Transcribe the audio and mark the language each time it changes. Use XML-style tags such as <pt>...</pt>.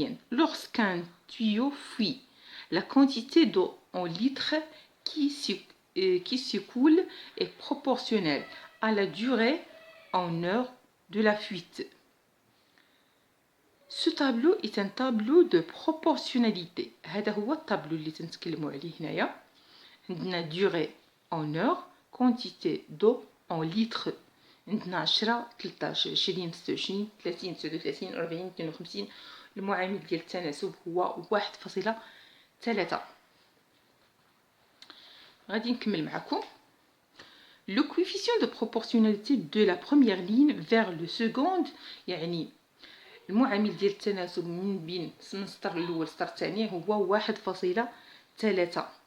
<fr>Lorsqu'un tuyau fuit, la quantité d'eau en litres qui s'écoule est proportionnelle à la durée en heures de la fuite. Ce tableau est un tableau de proportionnalité.</fr> <ar>هذا هو الطابلو اللي تنتكلموا عليه هنايا. عندنا</ar> <fr>durée en heures, quantité d'eau en litres.</fr> <ar>عندنا 10 13 20 26 30 39 40 52. المعامل ديال التناسب هو 1.3. غادي نكمل معكم.</ar> <fr>Le coefficient de proportionnalité de la première ligne vers le second،</fr> <ar>يعني المعامل ديال التناسب من بين السطر الاول والسطر الثاني هو 1.3.</ar>